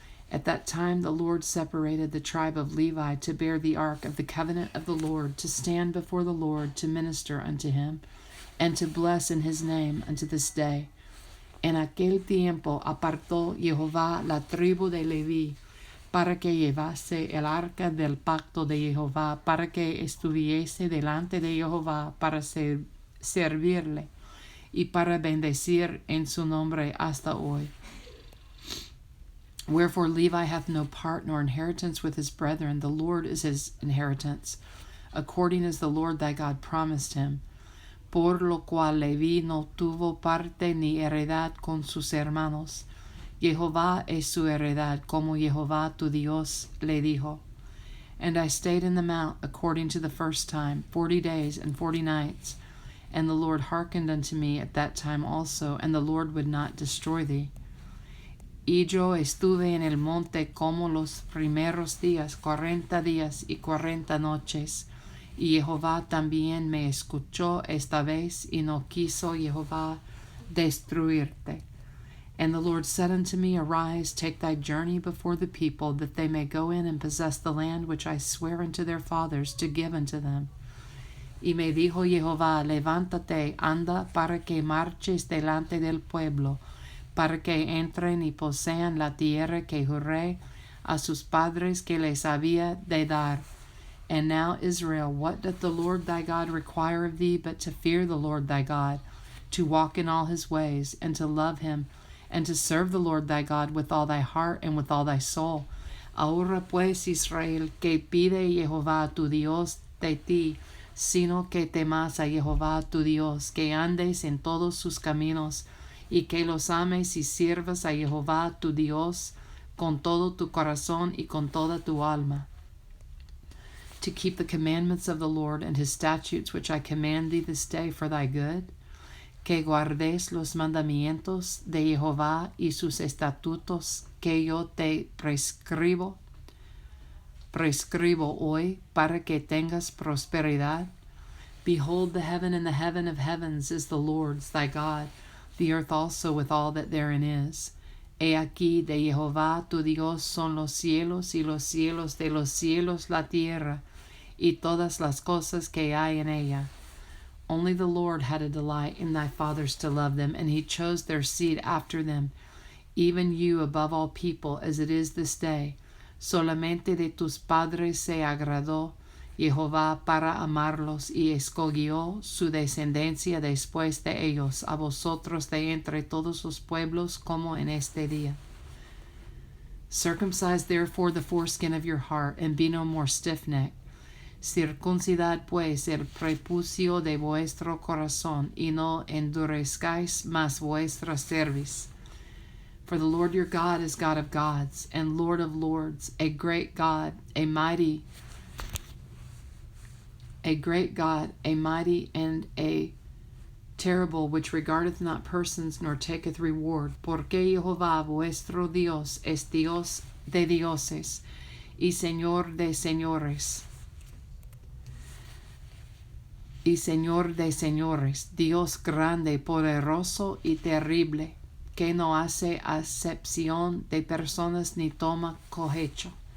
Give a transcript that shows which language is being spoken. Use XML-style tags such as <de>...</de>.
<en>At that time the Lord separated the tribe of Levi to bear the ark of the covenant of the Lord, to stand before the Lord, to minister unto him, and to bless in his name unto this day.</en> <es>En aquel tiempo apartó Jehová la tribu de Leví, para que llevase el arca del pacto de Jehová, para que estuviese delante de Jehová, para servirle, y para bendecir en su nombre hasta hoy.</es> <en>Wherefore Levi hath no part nor inheritance with his brethren, the Lord is his inheritance, according as the Lord thy God promised him.</en> <es>Por lo cual Leví no tuvo parte ni heredad con sus hermanos. Jehová es su heredad, como Jehová tu Dios le dijo.</es> <en>And I stayed in the mount according to the first time, 40 days and 40 nights. And the Lord hearkened unto me at that time also, and the Lord would not destroy thee.</en> <es>Y yo estuve en el monte como los primeros días, 40 días y 40 noches. Y Jehová también me escuchó esta vez, y no quiso Jehová destruirte.</es> <en>And the Lord said unto me, Arise, take thy journey before the people, that they may go in and possess the land which I swear unto their fathers to give unto them.</en> <es>Y me dijo Jehová, Levántate, anda, para que marches delante del pueblo, para que entren y posean la tierra que juré a sus padres que les había de dar.</es> <en>And now, Israel, what doth the Lord thy God require of thee, but to fear the Lord thy God, to walk in all his ways, and to love him, and to serve the Lord thy God with all thy heart and with all thy soul?</en> <es>Ahora pues, Israel, que pide Jehová tu Dios de ti, sino que temas a Jehová tu Dios, que andes en todos sus caminos, y que los ames y sirvas a Jehová tu Dios con todo tu corazón y con toda tu alma,</es> <en>to keep the commandments of the Lord and his statutes which I command thee this day for thy good,</en> <es>que guardes los mandamientos de Jehová y sus estatutos que yo te prescribo, prescribo hoy para que tengas prosperidad?</es> <en>Behold, the heaven and the heaven of heavens is the Lord's, thy God, the earth also with all that therein is.</en> <es>He aquí de Jehová tu Dios son los cielos y los cielos de los cielos la tierra, y todas las cosas que hay en ella.</es> <en>Only the Lord had a delight in thy fathers to love them, and he chose their seed after them, even you above all people, as it is this day.</en> <es>Solamente de tus padres se agradó Jehová para amarlos, y escogió su descendencia después de ellos, a vosotros de entre todos los pueblos, como en este día.</es> <en>Circumcise therefore the foreskin of your heart, and be no more stiff-necked.</en> <es>Circuncidad pues el prepucio de vuestro corazón, y no endurezcáis más vuestra cerviz.</es> <en>For the Lord your God is God of gods, and Lord of lords, a great God, a great God, a mighty and a terrible, which regardeth not persons nor taketh reward.</en> <es>Porque Jehová vuestro Dios es Dios de dioses y Señor de señores. Y Señor de señores, Dios grande, poderoso y terrible, que no hace acepción de personas ni toma cohecho.</es>